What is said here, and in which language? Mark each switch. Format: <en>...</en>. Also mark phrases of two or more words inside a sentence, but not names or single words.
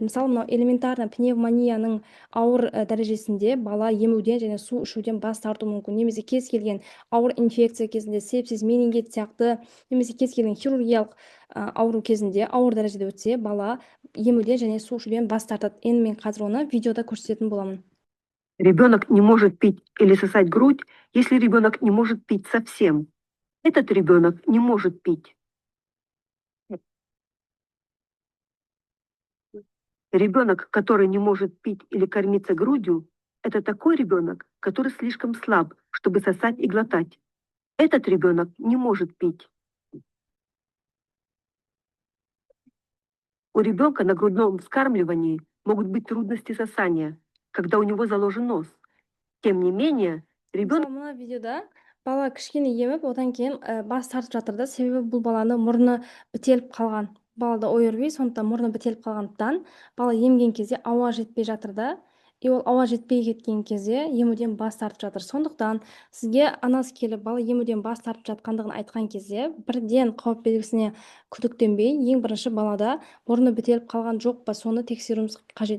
<kk>Мысалы, мынау элементарно пневмонияның ауыр дәрежесінде бала емуден және су ішуден бас тартуы мүмкін. Немесе кез келген ауыр инфекция кезінде, сепсис, менингит сияқты, немесе кез келген хирургиялық ауру кезінде ауыр дәрежеде өтсе, бала емуден және су ішуден бас тартады. Енді мен қазір оны видеода көрсететін боламын.</kk> <ru>Ребенок не может пить или сосать грудь, если ребенок не может пить совсем. Этот ребенок не может пить. Ребенок, который не может пить или кормиться грудью, это такой ребенок, который слишком слаб, чтобы сосать и глотать. Этот ребенок не может пить. У ребенка на грудном вскармливании могут быть трудности сосания, когда у него заложен нос. Тем не менее, ребенок...</ru> <kk>Мына видеода бала кішкене еміп, одан кейін бас тартып жатыр да, себебі бұл баланы мұрны бітеліп қалған. Балада ОРВИ, сондықтан мұрны бітеліп қалғандықтан бала емген кезде ауа жетпей жатыр да, ол ауа жетпей кеткен кезде емуден бас тартып жатыр. Сондықтан сізге анасы келіп бала емуден бас тартып жатқандығын айтқан кезде бірден қауіп белгісіне күдіктенбей, ең бірінші балада мұрны бітеліп қалған жоқ па, соны тексеруіміз қажет.</kk>